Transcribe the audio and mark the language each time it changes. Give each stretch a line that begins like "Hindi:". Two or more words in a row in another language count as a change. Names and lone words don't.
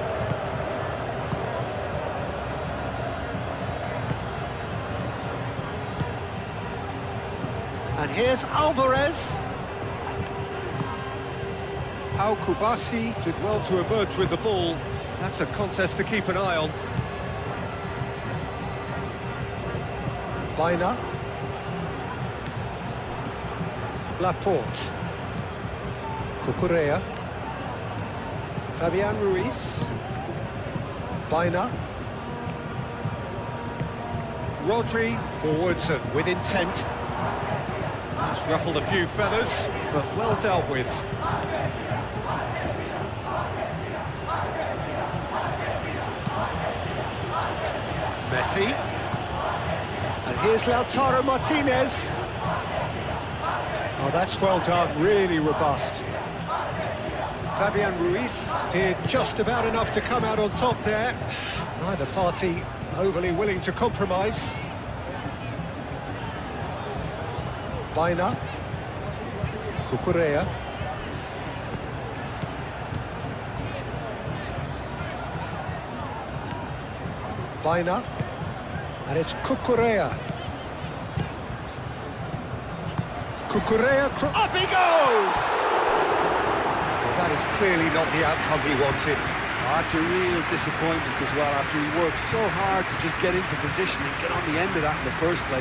English: And here's Alvarez. Al Kubasi did well to emerge with the ball. That's a contest to keep an eye on. Baina. Laporte. Cucurella. Fabian Ruiz. Baina. Rodri forwards and with intent. That's ruffled a few feathers, but well dealt with. Messi. And here's Lautaro Martinez. Oh, that's well done, really robust. Fabian Ruiz did just about enough to come out on top there. Neither party overly willing to compromise. Baina. Cucurella. Baina. And it's Cucurella. Cucurella, up he goes! Well, that is clearly not the outcome he wanted. That's a real disappointment as well, after he worked so hard to just get into position and get on the end of that in the first place.